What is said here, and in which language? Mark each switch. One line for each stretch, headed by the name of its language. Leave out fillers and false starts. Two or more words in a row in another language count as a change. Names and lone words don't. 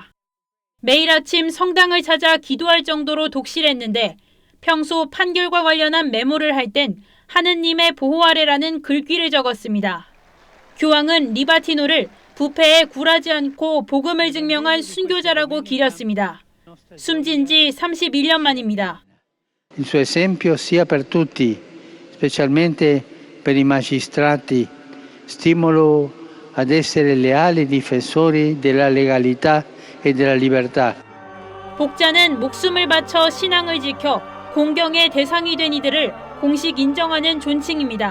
Korean: 매일 아침 성당을 찾아 기도할 정도로 독실했는데 평소 판결과 관련한 메모를 할 땐 하느님의 보호 아래라는 글귀를 적었습니다. 교황은 리바티노를 부패에 굴하지 않고 복음을 증명한 순교자라고 기렸습니다. 숨진 지 31년 만입니다.
Italian: Il suo esempio sia per tutti, specialmente per i magistrati, stimolo ad essere leali difensori della legalità e della libertà.
Korean: 복자는 목숨을 바쳐 신앙을 지켜 공경의 대상이 된 이들을 공식 인정하는 존칭입니다.